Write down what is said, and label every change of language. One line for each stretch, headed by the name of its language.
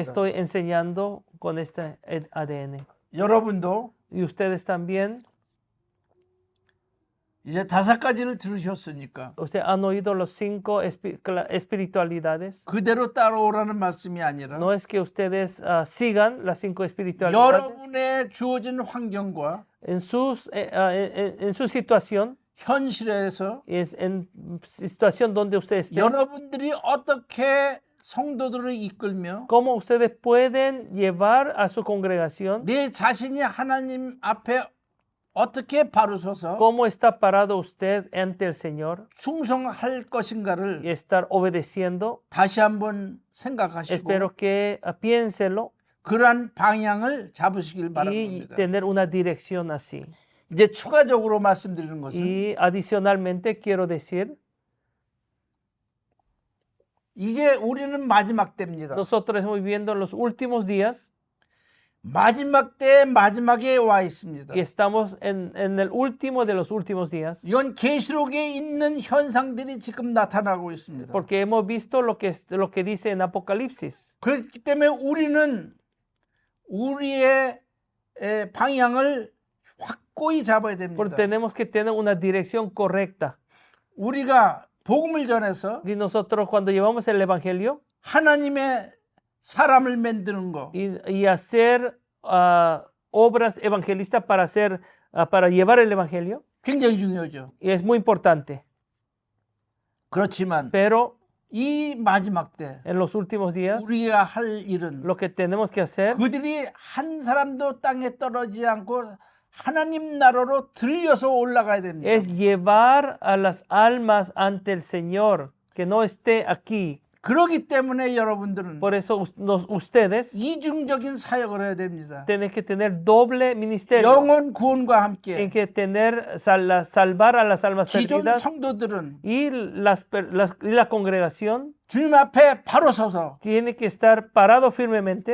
Spanish: estoy enseñando con este ADN.
Korean: 여러분도
Spanish: Y ustedes también,
Korean: 이제 5가지를 들으셨으니까
Spanish: ustedes han oído los 5 espiritualidades.
Korean: 그대로 따라오라는 말씀이 아니라
Spanish: No es que ustedes sigan las 5 espiritualidades.
Korean: 여러분의 주어진 환경과
Spanish: En su situación,
Korean: 현실에서
Spanish: en situación donde ustedes estén,
Korean: 여러분들이 어떻게 성도들을 이끌며
Spanish: cómo ustedes pueden llevar a su congregación,
Korean: 내 자신이 하나님 앞에 어떻게 바로 서서
Spanish: cómo está parado usted ante el Señor
Korean: 충성할 것인가를
Spanish: y estar obedeciendo.
Korean: 다시 한번 생각하시고
Spanish: Espero que piénselo
Korean: 그러한 방향을 잡으시길
Spanish: y
Korean: 바랍니다.
Spanish: tener una dirección así.
Korean: 이제 추가적으로 말씀드리는 것은
Spanish: Y adicionalmente quiero decir,
Korean: 이제 우리는 마지막 때입니다.
Spanish: nosotros estamos viviendo en los últimos días
Korean: 마지막 때 마지막에 와 있습니다.
Spanish: y estamos en el último de los últimos días,
Korean: 이건 계시록에 있는 현상들이 지금 나타나고 있습니다.
Spanish: porque hemos visto lo que dice en Apocalipsis.
Korean: 그렇기 때문에 우리는 우리의 방향을 확고히 잡아야
Spanish: Porque
Korean: 됩니다.
Spanish: tenemos que tener una dirección correcta.
Korean: 우리가 복음을 전해서
Spanish: Y nosotros cuando llevamos el Evangelio
Korean: 하나님의 사람을 만드는 거,
Spanish: y hacer obras evangelistas para llevar el Evangelio,
Korean: 굉장히 중요하죠.
Spanish: y es muy importante.
Korean: 그렇지만
Spanish: Pero
Korean: 이 마지막 때
Spanish: en los últimos días,
Korean: 우리가 할 일은
Spanish: lo que tenemos que hacer
Korean: 그들이 한 사람도 땅에 떨어지지 않고 하나님 나라로 들려서 올라가야 됩니다.
Spanish: es llevar a las almas ante el Señor, que no esté aquí,
Korean: 그러기 때문에 여러분들은
Spanish: Por eso ustedes
Korean: 이중적인 사역을 해야 됩니다.
Spanish: tienen que tener doble ministerio.
Korean: 영혼 구원과
Spanish: Tienen
Korean: 함께
Spanish: que tener, salvar a las almas
Korean: 기존
Spanish: perdidas
Korean: 성도들은
Spanish: y la congregación
Korean: 주님 앞에 바로 서서
Spanish: tiene que estar parado firmemente,